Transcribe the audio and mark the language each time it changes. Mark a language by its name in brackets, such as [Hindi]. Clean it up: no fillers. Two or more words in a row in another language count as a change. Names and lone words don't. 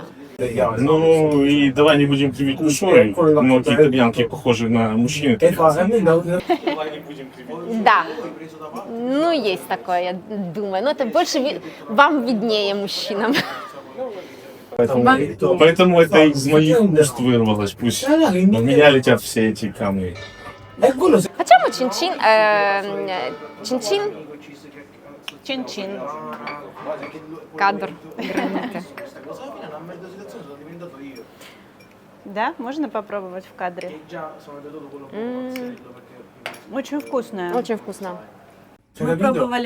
[Russian] Ну и давай не будем кривить душой, многие итальянки похожи на мужчин. Да, ну есть такое, я думаю. Но это больше вам виднее, мужчинам. Поэтому это из моих уст вырвалось. Пусть в меня летят все эти камни. [Italian] Facciamo cin-cin, cin-cin, [Russian] Чин-чин. кадр, граниты. Да, можно попробовать в кадре. Очень вкусная. Очень вкусно. Мы пробовали.